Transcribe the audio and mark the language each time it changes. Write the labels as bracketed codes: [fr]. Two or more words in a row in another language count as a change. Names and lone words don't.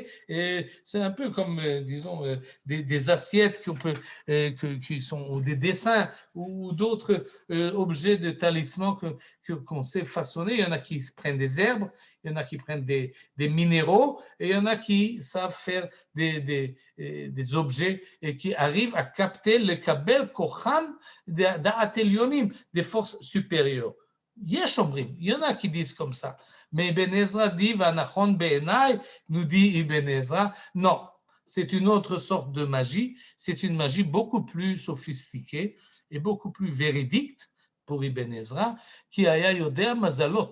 [fr] Et c'est un peu comme, disons, des assiettes qui sont, ou des dessins, ou d'autres objets de talisman qu'on sait façonner. Il y en a qui prennent des herbes, il y en a qui prennent des minéraux, et il y en a qui savent faire des objets et qui arrivent à capter le [he] קבל כוחם דעת עליונים, [fr] des forces supérieures. [he] יש אומרים, [fr] il y en a qui disent comme ça. Mais Ibn Ezra dit, [he] ונכון בעיני, [fr] nous dit Ibn Ezra, non, c'est une autre sorte de magie, c'est une magie beaucoup plus sophistiquée et beaucoup plus véridique pour Ibn Ezra, qui [he] היה יודע מזלות.